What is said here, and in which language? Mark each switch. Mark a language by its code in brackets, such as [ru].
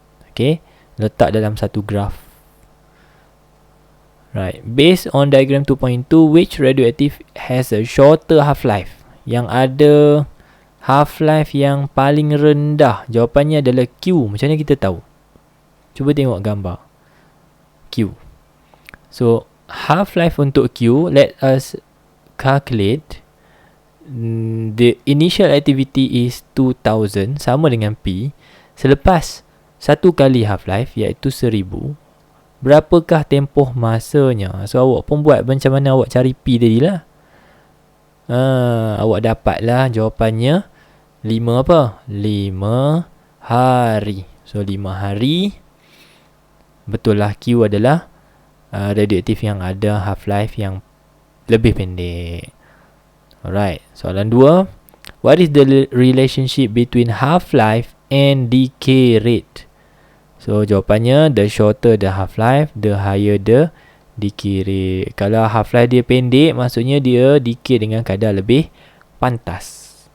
[ms] Okay, letak dalam satu graph. [en] Right, based on diagram 2.2, which radioactive has a shorter half-life? [ms] Yang ada half-life yang paling rendah. Jawapannya adalah Q. Macam mana kita tahu? Cuba tengok gambar Q. [en] So half-life untuk Q, let us calculate. The initial activity is 2000, [ms] sama dengan P. Selepas satu kali half-life, iaitu 1000, berapakah tempoh masanya? So awak pun buat macam mana awak cari P tadi lah. Awak dapatlah jawapannya 5 apa? 5 hari. So 5 hari. Betul lah, Q adalah radioaktif yang ada half-life yang lebih pendek. Alright, soalan 2. [en] What is the relationship between half-life and decay rate? [ms] So jawapannya, [en] the shorter the half-life, the higher the decay rate. [ms] Kalau half-life dia pendek, maksudnya dia decay dengan kadar lebih pantas.